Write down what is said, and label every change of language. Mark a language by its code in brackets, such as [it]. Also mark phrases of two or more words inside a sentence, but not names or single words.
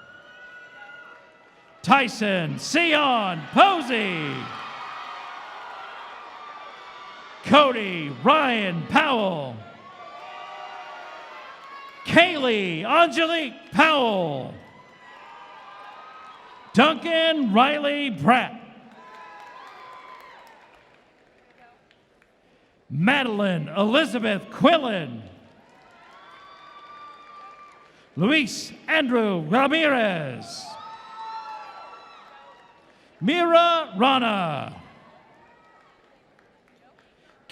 [en] Tyson Sion Posey. Cody Ryan Powell. Kaylee Angelique Powell. Duncan Riley Pratt. Madeline Elizabeth Quillen. Luis Andrew Ramirez. Mira Rana.